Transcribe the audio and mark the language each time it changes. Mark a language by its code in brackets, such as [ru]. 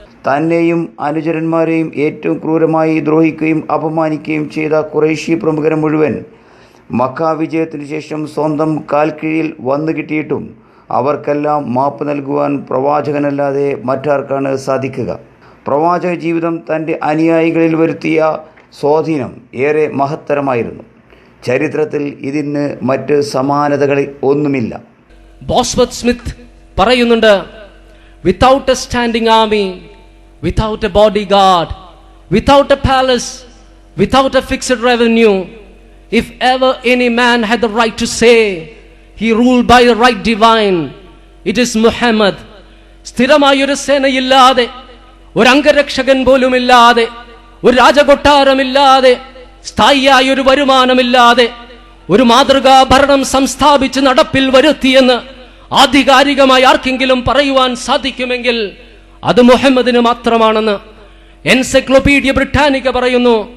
[ml] തന്നെയും അനുചരന്മാരെയും ഏറ്റവും ക്രൂരമായി ദ്രോഹിക്കുകയും അപമാനിക്കുകയും ചെയ്ത ഖുറൈശി പ്രമുഖരെ മുഴുവൻ മക്ക വിജയത്തിനു ശേഷം സ്വന്തം കാൽക്കീഴിൽ വന്നു കിട്ടിയിട്ടും അവർക്കെല്ലാം മാപ്പ് നൽകുവാൻ പ്രവാചകനല്ലാതെ മറ്റാർക്കാണ് സാധിക്കുക? പ്രവാചക ജീവിതം തൻ്റെ അനുയായികളിൽ വരുത്തിയ സ്വാധീനം ഏറെ മഹത്തരമായിരുന്നു. ചരിത്രത്തിൽ ഇതിന് മറ്റ് സമാനതകൾ ഒന്നുമില്ല. [en] Bosworth Smith [ml] പറയുന്നുണ്ട്, [en] Without a standing army, without a bodyguard, without a palace, without a fixed revenue, if ever any man had the right to say he ruled by the right divine, it is Muhammad. [ml] സ്ഥിരമായൊരു സേനയില്ലാതെ, ഒരു അംഗരക്ഷകൻ പോലുമില്ലാതെ, ഒരു രാജകൊട്ടാരമില്ലാതെ, സ്ഥായിയായൊരു വരുമാനമില്ലാതെ ഒരു മാതൃകാ ഭരണം സംസ്ഥാപിച്ച് നടപ്പിൽ വരുത്തിയെന്ന് ആധികാരികമായി ആർക്കെങ്കിലും പറയുവാൻ സാധിക്കുമെങ്കിൽ അത് മുഹമ്മദിന് മാത്രമാണെന്ന് എൻസൈക്ലോപീഡിയ ബ്രിട്ടാനിക്ക പറയുന്നു.